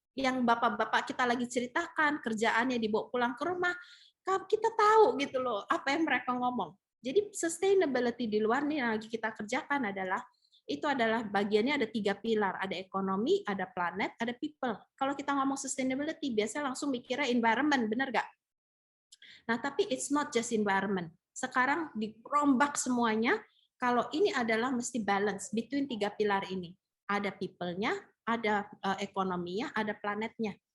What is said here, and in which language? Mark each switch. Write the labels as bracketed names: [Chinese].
[Indonesian] Yang bapak-bapak kita lagi ceritakan, kerjaannya dibawa pulang ke rumah, kita tahu gitu loh apa yang mereka ngomong. Jadi sustainability di luar nih yang lagi kita kerjakan adalah bagiannya ada 3 pilar, ada ekonomi, ada planet, ada people. Kalau kita ngomong sustainability, biasanya langsung mikirnya environment, benar nggak? Nah, tapi [English] it's not just environment. [Indonesian] Sekarang dirombak semuanya, kalau ini adalah mesti [English] balance between [Indonesian] 3 pilar ini. Ada people-nya, ada ekonominya, ada planetnya.